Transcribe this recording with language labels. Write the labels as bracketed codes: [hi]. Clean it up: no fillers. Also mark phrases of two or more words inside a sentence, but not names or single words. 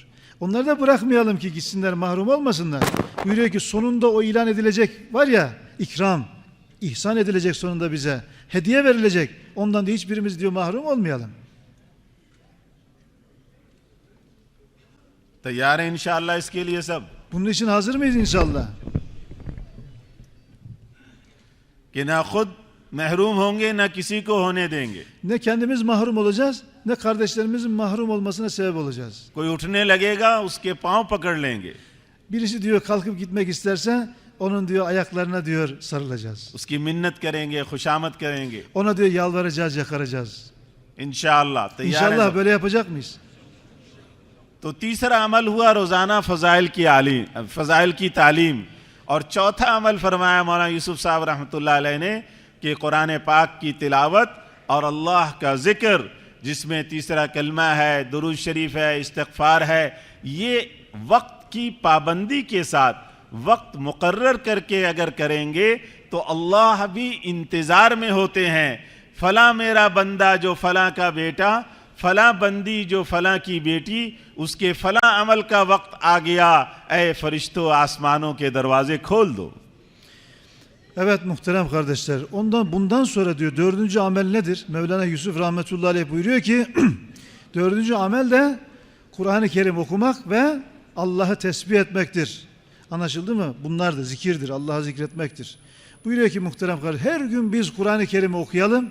[tr] Onları da bırakmayalım ki gitsinler mahrum olmasınlar. Buyuruyor ki sonunda o ilan edilecek var ya ikram, ihsan edilecek sonunda bize. Hediye verilecek. Ondan da hiçbirimiz diyor mahrum olmayalım. [hi] तैयार हैं [ar] إن شاء الله [hi] इसके लिए सब [tr] Bunun için hazır mıyız inşallah? [hi] कि ना खुद महरूम होंगे ना किसी को होने देंगे। [tr] Ne kendimiz mahrum olacağız, ne kardeşlerimizin mahrum olmasına sebep olacağız. [hi] कोई उठने लगेगा उसके पांव पकड़ लेंगे, [tr] Birisi diyor kalkıp gitmek isterse onun diyor ayaklarına diyor sarılacağız. [hi] उसकी मिन्नत करेंगे, खुशामद करेंगे। [tr] Ona diyor yalvaracağız, yakaracağız. [ar] إن شاء الله [hi] तैयार हैं [tr] İnşallah [hi] सब? [tr] böyle yapacak mıyız? [hi] तो तीसरा अमल हुआ रोज़ाना फ़ज़ाइल की तालीम, और चौथा अमल फरमाया मौलाना यूसुफ साहब [ar] رحمة الله عليه [hi] ने कि कुरान पाक की तिलावत और अल्लाह का ज़िक्र, जिसमें तीसरा कलमा है, दुरूद शरीफ है, इस्तिग़फ़ार है, ये वक्त की पाबंदी के साथ वक्त मुकर्रर करके अगर करेंगे तो अल्लाह भी इंतज़ार में होते हैं। फला मेरा बंदा जो फला का बेटा, फला बंदी जो फला की बेटी, उसके फला अमल का वक्त आ गया, ऐ फरिश्तों आसमानों के दरवाजे खोल दो। [tr] Evet muhterem kardeşler, bundan sonra diyor 4. amel nedir? Mevlana Yusuf [ar] رحمة الله عليه [tr] buyuruyor ki 4. amel de Kur'an-ı Kerim okumak ve Allah'ı tesbih etmektir. Anlaşıldı mı? Bunlar da zikirdir, Allah'ı zikretmektir. Buyuruyor ki muhterem kardeşler, her gün biz Kur'an-ı Kerim'i okuyalım.